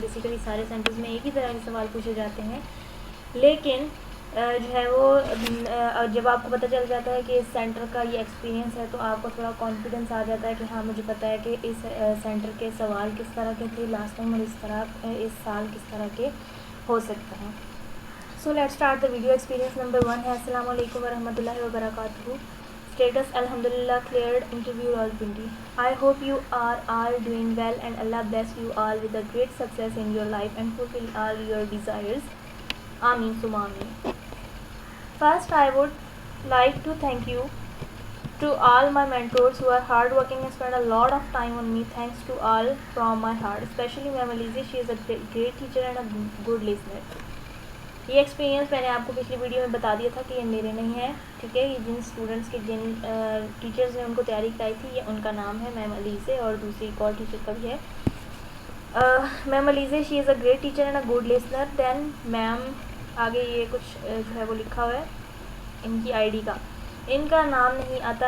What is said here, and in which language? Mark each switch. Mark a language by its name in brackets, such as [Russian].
[Urdu] Basically سارے centres میں ایک ہی طرح کے سوال پوچھے جاتے ہیں, لیکن جو ہے وہ جب آپ کو پتہ چل جاتا ہے کہ اس سینٹر کا یہ ایکسپیرینس ہے تو آپ کو تھوڑا کانفیڈنس آ جاتا ہے کہ ہاں مجھے پتہ ہے کہ اس سینٹر کے سوال کس طرح کے تھے لاسٹ ٹائم, اور اس سال کس طرح کے ہو سکتے ہیں. [English] So let start the video. [Urdu] Experience number 1 ہے [Arabic] السلام علیکم ورحمۃ اللہ وبرکاتہ. [English] Status الحمدللہ cleared interview Rawalpindi. I hope you are all doing well and اللہ bless you all with a great success in your life and fulfil all your desires. [Arabic] آمین ثم آمین. [English] First, I would like to thank you to all my mentors who are hard working and spend a lot of time on me. Thanks to all from my heart, especially Ma'am Alize. She is a great teacher and a good listener. [Urdu] یہ experience میں نے آپ کو پچھلی video میں بتا دیا تھا کہ یہ میرے نہیں ہیں, ٹھیک ہے. یہ جن اسٹوڈنٹس کے جن ٹیچرز نے ان کو تیاری کرائی تھی یہ ان کا نام ہے میم علیزے, اور دوسری ایک اور ٹیچر کا بھی ہے میم علیزے. [English] She is a great teacher and a good listener. [Urdu] دین میم آگے یہ کچھ جو ہے وہ لکھا ہوا ہے ان کی آئی ڈی کا, ان کا نام نہیں آتا.